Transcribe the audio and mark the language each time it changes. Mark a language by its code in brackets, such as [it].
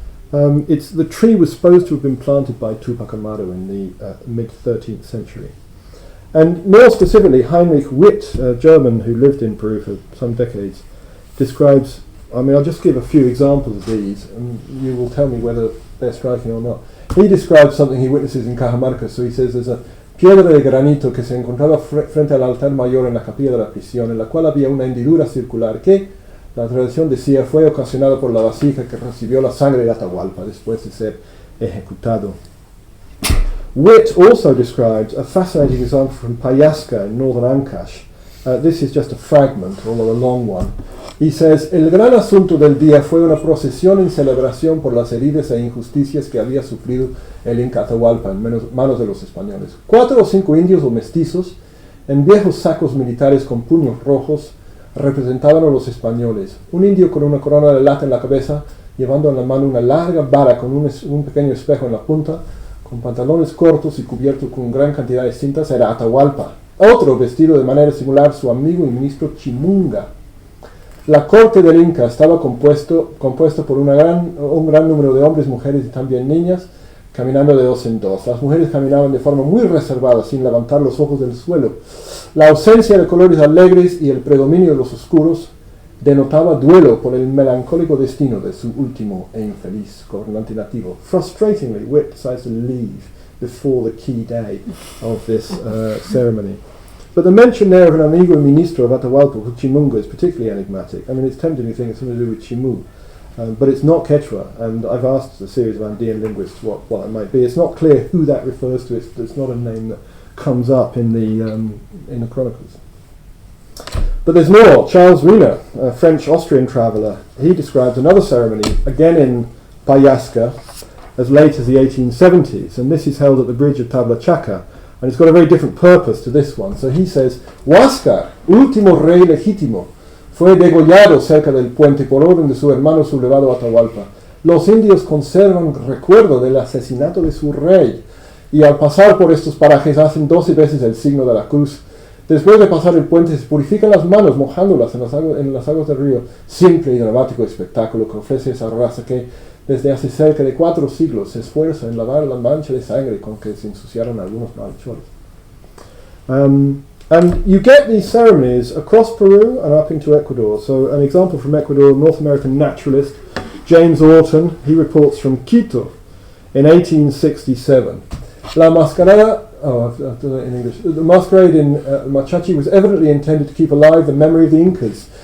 [en] The tree was supposed to have been planted by Tupac Amaru in the mid-13th century. And more specifically, Heinrich Witt, a German who lived in Peru for some decades, describes, I'll just give a few examples of these, and you will tell me whether they're striking or not. He describes something he witnesses in Cajamarca. So he says there's a [es] piedra de granito que se encontraba frente al altar mayor en la capilla de la prisión, en la cual había una hendidura circular que, la tradición decía, fue ocasionada por la vasija que recibió la sangre de Atahualpa después de ser ejecutado. [en] Witt also describes a fascinating example from Payasca in northern Ancash. This is just a fragment, although a long one. He says, [es] el gran asunto del día fue una procesión en celebración por las heridas e injusticias que había sufrido el Inca Atahualpa en manos de los españoles. 4 o 5 indios o mestizos, en viejos sacos militares con puños rojos, representaban a los españoles. Un indio con una corona de lata en la cabeza, llevando en la mano una larga vara con un pequeño espejo en la punta, con pantalones cortos y cubierto con gran cantidad de cintas, era Atahualpa. Otro, vestido de manera similar, su amigo y ministro Chimunga. La corte del Inca estaba compuesto por un gran número de hombres, mujeres y también niñas, caminando de dos en dos. Las mujeres caminaban de forma muy reservada, sin levantar los ojos del suelo. La ausencia de colores alegres y el predominio de los oscuros denotaba duelo por el melancólico destino de su último e infeliz gobernante nativo. [en] Frustratingly, Witt decides to leave before the key day of this ceremony. But the mention there of an [es] amigo ministro [en] of Atahualpa, Chimungo, is particularly enigmatic. I mean, it's tempting to think it's something to do with Chimu, but it's not Quechua, and I've asked a series of Andean linguists what it might be. It's not clear who that refers to. It's not a name that comes up in the chronicles. But there's more. Charles Wiener, a French-Austrian traveller, he describes another ceremony, again in Payasca, as late as the 1870s, and this is held at the bridge of Tabla Chaca, and it's got a very different purpose to this one. So he says, [es] Huáscar, último rey legítimo, fue degollado cerca del puente por orden de su hermano sublevado Atahualpa. Los indios conservan recuerdo del asesinato de su rey, y al pasar por estos parajes hacen 12 veces el signo de la cruz. Después de pasar el puente se purifican las manos mojándolas en las aguas del río. Simple y dramático espectáculo que ofrece esa raza que desde hace cerca de 4 siglos se esfuerza en lavar la mancha de sangre con que se ensuciaron algunos malhechores. [en] And you get these ceremonies across Peru and up into Ecuador. So an example from Ecuador, North American naturalist James Orton, he reports from Quito in 1867. La mascarada, I've done it in English. The masquerade in Machachi was evidently intended to keep alive the memory of the Incas.